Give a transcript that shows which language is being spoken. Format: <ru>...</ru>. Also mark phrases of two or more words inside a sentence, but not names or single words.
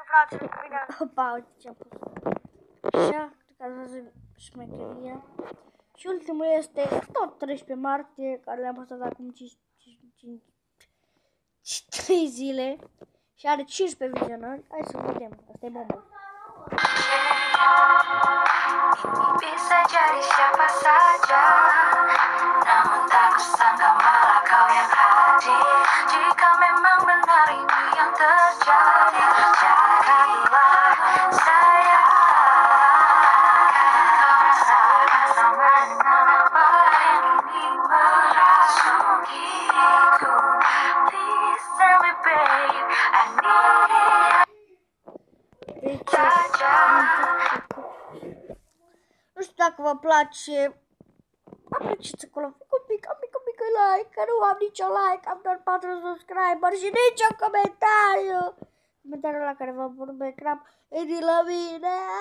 <ro>Opa, uite ce-am pus. Așa, cred că ați văzut șmecheria. Și ultimul este tot 13 martie, care le-am postat acum 3 zile. Și are 15 vizionări. Hai să vedem. Asta e bombă.</ro> <id>Ini bisa jadi siapa saja, namun tak kusangka malah kau yang hadir. Jika memang benar itu yang terjadi, jadilah saya. Kau rasakan sama dengan apa yang kini merasukiku.</id> <en>Please tell me babe, I need it.</en> <ro>Deci, nu știu dacă vă place, apreciați acolo, un mic like, că nu am nicio like, am doar 4 subscriberi și nicio comentariu. Comentariul la care vă pun pe ecran e de la mine.</ro>